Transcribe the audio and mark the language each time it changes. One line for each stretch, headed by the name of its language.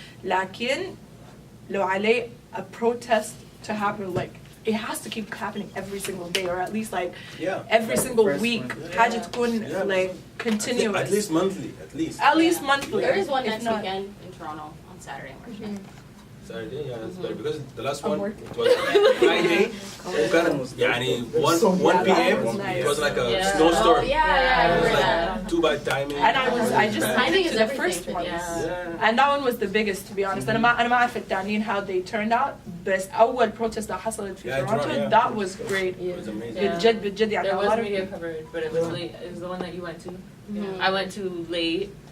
English: لكن لو عليه a protest to happen, like it has to keep happening every single day or at least like every single week.
Arabic: حاجة تكون like continuous.
English: At least monthly, at least. At least monthly. There is one next weekend in Toronto on Saturday, March 9th. Saturday, yeah, that's better because the last one it was Friday.
Arabic: وكان يعني 1 p.m.
English: It was like a snowstorm. Yeah, it was like too bad timing. And I just signed to the first one. And that one was the biggest to be honest.
Arabic: أنا ما أعرف التانيين how they turned out. بس أول protest اللي حصلت في Toronto that was great.
English: It was amazing.
Arabic: بجد يعني.
English: There was media coverage, but it was late. It was the one that you went to. I went to late.